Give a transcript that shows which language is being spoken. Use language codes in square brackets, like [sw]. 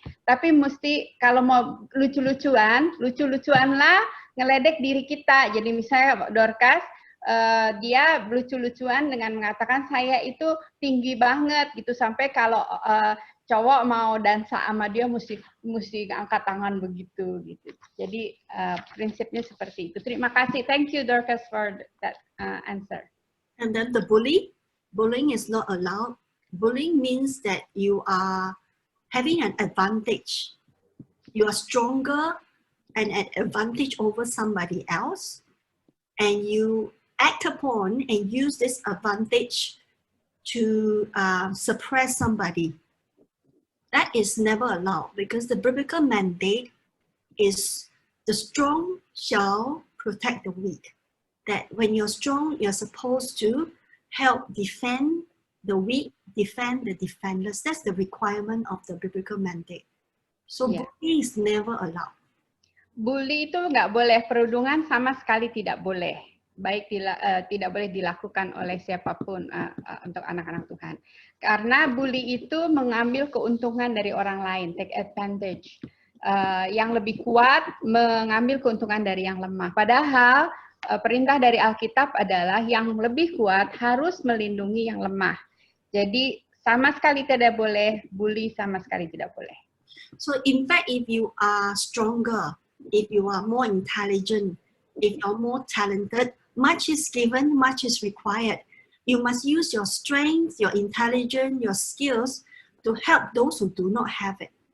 [id] Tapi mesti kalau mau lucu-lucuanlah ngeledek diri kita. Jadi misalnya Dorcas, dia lucu-lucuan dengan mengatakan saya itu tinggi banget gitu, sampai kalau cowok mau dansa sama dia mesti angkat tangan begitu gitu. Jadi prinsipnya seperti itu. Terima kasih. [en] Thank you Dorcas for that answer. And then the bullying is not allowed. Bullying means that you are having an advantage. You are stronger and an advantage over somebody else, and you act upon and use this advantage to suppress somebody. That is never allowed because the biblical mandate is the strong shall protect the weak. That when you're strong, you're supposed to help defend the weak, defend the defenseless. That's the requirement of the biblical mandate. So bullying is never allowed. [id] Bully itu nggak boleh, perundungan sama sekali tidak boleh. Baik tidak boleh dilakukan oleh siapapun untuk anak-anak Tuhan. Karena bully itu mengambil keuntungan dari orang lain, [en] take advantage. [id] Yang lebih kuat mengambil keuntungan dari yang lemah. Padahal perintah dari Alkitab adalah yang lebih kuat harus melindungi yang lemah. Jadi sama sekali tidak boleh, bully sama sekali tidak boleh. [en] So in fact, if you are stronger, if you are more intelligent, if you're more talented, much is given, much is required. You must use your strength, your intelligence, your skills to help those who do not have it.